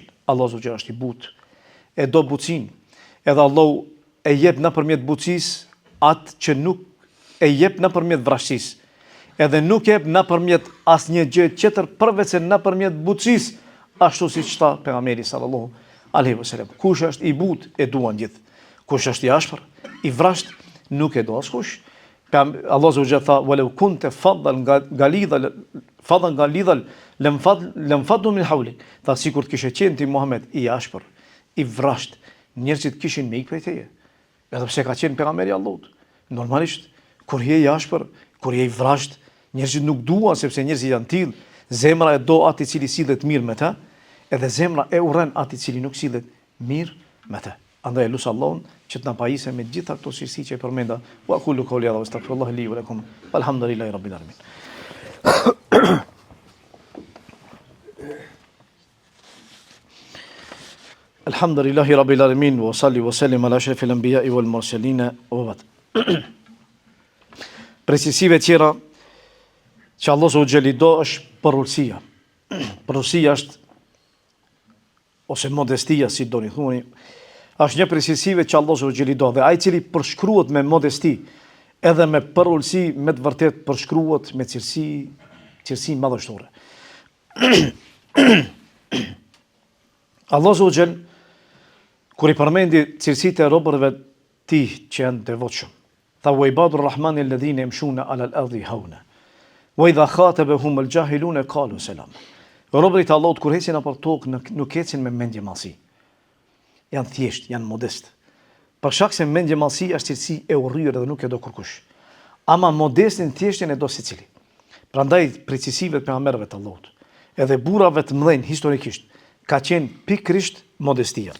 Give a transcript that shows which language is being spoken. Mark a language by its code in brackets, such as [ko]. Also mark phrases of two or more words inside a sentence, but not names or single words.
[sq] Allahu xhel është i butë, e do butësinë. Edhe Allahu e jep nëpërmjet butësisë atë që nuk e jep nëpërmjet vrasësisë. Edhe nuk jep nëpërmjet asnjë gjë tjetër përveç se nëpërmjet butësisë, ashtu siç tha pejgamberi [ar] صلى الله عليه وسلم. [sq] Kush është i butë e duan gjithë. Kush është i ashpër, i vrasht, nuk e do askush. Allahu subhanahu tha [ar] ولو كنت فظا غليظ لانفضوا من حولك. [sq] Tha sikur të kishe qenë ti Muhammed i ashpër, i vrasht, njerëzit kishin me ik prej teje. Edhe pse ka qenë pejgamberi i Allahut. Normalisht kur je i ashpër, kur je i vrasht, njerëzit nuk duan sepse njerëzit janë tillë. Zemra e do atë i cili sillet mirë me të, edhe zemra e urren atë i cili nuk sillet mirë me të. Andaj lut Allahun që të na pajisë me gjitha këto cilësi që e përmenda. [ar] وأقول قولي هذا وأستغفر الله لي ولكم الحمد لله رب العالمين. الحمد لله رب العالمين وصل وسلم على أشرف الأنبياء والمرسلين وبعد. [sq] Precisime tjera që Allah [ar] سبحانه وتعالى [sq] do është përulësia. Përulësia është ose modestia, si doni thoni, është një precisime që Allah [ar] سبحانه وتعالى [sq] do, dhe ai i cili përshkruhet me modesti edhe me përulësi, me të vërtet përshkruhet me cilësi madhështore. Allah [ar] سبحانه وتعالى [sq] kur i përmendi cilësitë e robërve të tij që janë devotshëm, tha [ar] وعباد الرحمن الذين يمشون على الأرض هونا وإذا خاطبهم الجاهلون قالوا سلام. [sq] Robërit e Allahut kur ecin nëpër tokë nuk ecin me mendje mallësi. Janë thjesht, janë modest. Për shkak se mendje mallësi është cilësi e urryer dhe nuk e do kurkush. Ama modestin thjeshtin e do secili. Prandaj precisime të pejgamberëve të Allahut, edhe burrave të mëdhenj historikisht, ka qenë pikërisht modestia.